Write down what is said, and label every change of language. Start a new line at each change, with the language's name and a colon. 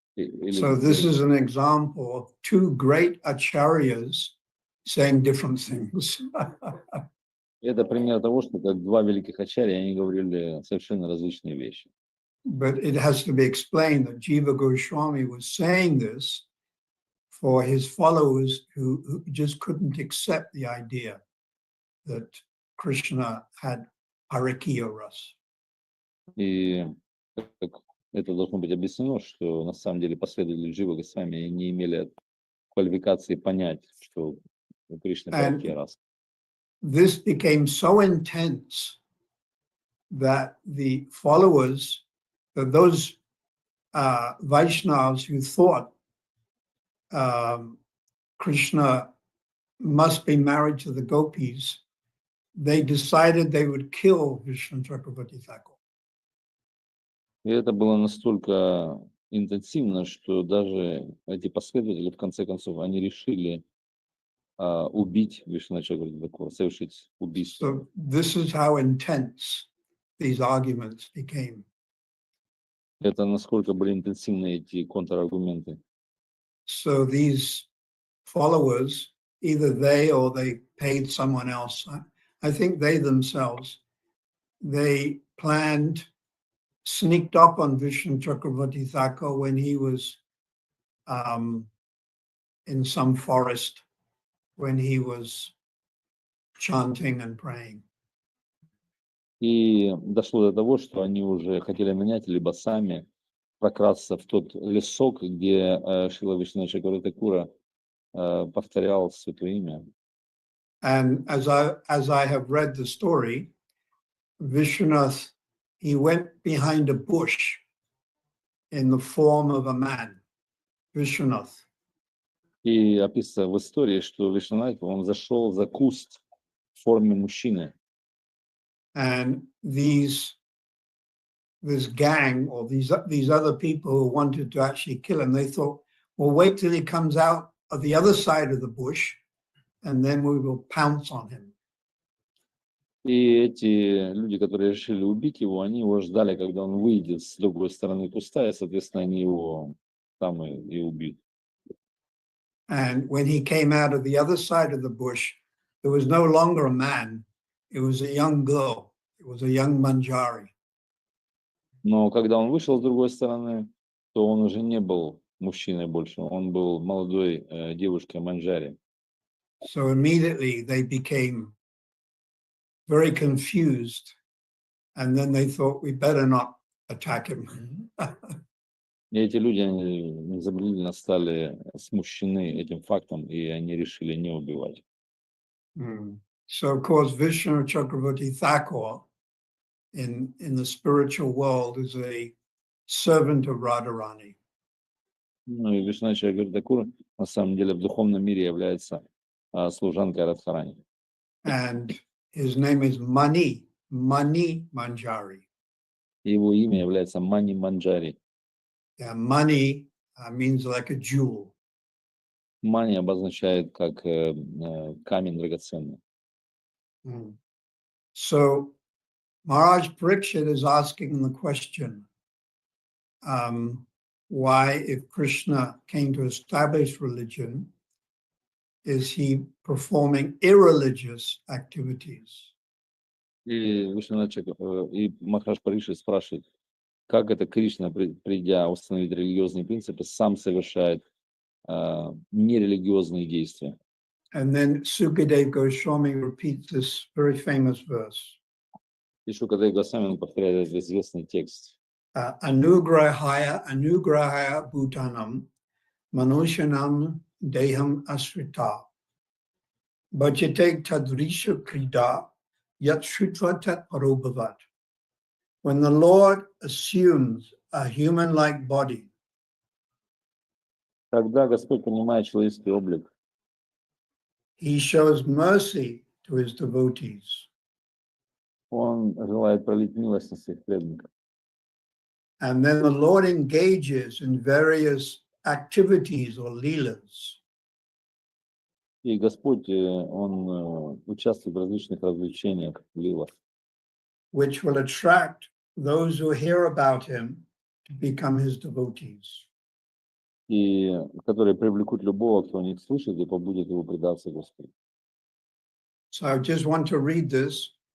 English: So this is an example of two great acharyas saying different things.
Russian: Это пример того, что как два великих ачарья, они говорили совершенно различные вещи.
English: But it has to be explained that Jiva Goswami was saying this for his followers who just couldn't accept the idea that Krishna had Harikiya Ras.
Russian: И это должно быть объяснено, что на самом деле последователи Дживы Госвами не имели квалификации понять, что у Кришны паракия раса.
English: This became so intense that the followers, that those Vaishnavas who thought Krishna must be married to the gopis, they decided they would kill Vishnu Chakravarti Thakur.
Russian: И это было настолько интенсивно, что даже эти последователи, в конце концов, они решили убить Вишну Чакраварти Тхакура, совершить убийство.
English: So this is how intense these arguments became.
Russian: Это насколько были интенсивны эти контраргументы.
English: So these followers, either they or they paid someone else, I think they themselves, they planned, sneaked up on Vishnu Chakravarti Thakur when he was in some forest, when he was chanting and praying.
Russian: И дошло до того, что они уже хотели нанять, либо сами прокрасться в тот лесок, где Шрила Вишну Чакраварти Тхакура повторял святое имя.
English: And as I have read the story, Vishwanath, he went behind a bush in the form of a man, Vishwanath.
Russian: И описано в истории, что Вишнунат, он зашел за куст в форме мужчины.
English: And this gang or these other people who wanted to actually kill him, they thought, well, wait till he comes out of the other side of the bush, and then we will pounce on him.
Russian: И эти люди, которые решили убить его, они его ждали, когда он выйдет с другой стороны куста, и, соответственно, они его там и убьют.
English: And when he came out of the other side of the bush, there was no longer a man. It was a young girl. It was a young Manjari.
Russian: Но когда он вышел с другой стороны, то он уже не был мужчиной больше, он был молодой девушкой Манджари.
English: So immediately they became very confused. And then they thought, we better not attack him.
Russian: И эти люди они незамедлительно стали смущены этим фактом, и они решили не убивать.
English: So, of course, Vishnu Chakravarti Thakur in the spiritual world is a servant of Radharani.
Russian: Ну и Вишну Чакраварти Тхакур на самом деле в духовном мире является служанкой Радхарани.
English: And his name is Mani Manjari.
Russian: Его имя является Мани Манджари.
English: Yeah, Mani means like a jewel.
Russian: Мани обозначает как камень драгоценный.
English: So Maharaj Parikshit is asking the question, why, if Krishna came to establish religion, is he performing irreligious activities?
Russian: И Махарадж Парикшит спрашивает, как это Кришна, придя установить религиозные принципы, сам совершает нерелигиозные действия.
English: And then Sukadeva Goswami repeats this very famous verse.
Russian: И Шукадев Госвами повторяет этот известный текст.
Sanskrit: Anugrahaya bhutanam manushanam deham asrita bhajate tadrisha krida yat shrutva tat parobhavat.
English: When the Lord assumes a human-like body,
Russian: Когда Господь принимает человеческий облик,
English: he shows mercy to his devotees.
Russian: Он желает пролить милость на своих преданных.
English: And then the Lord engages in various activities or leelas.
Russian: И Господь, Он участвует в различных развлечениях, лилах,
English: which will attract those who hear about him to become his devotees.
Russian: и которые привлекут любого, кто о них слышит, и побудет его предаться Господу.
English: So I just want to read this.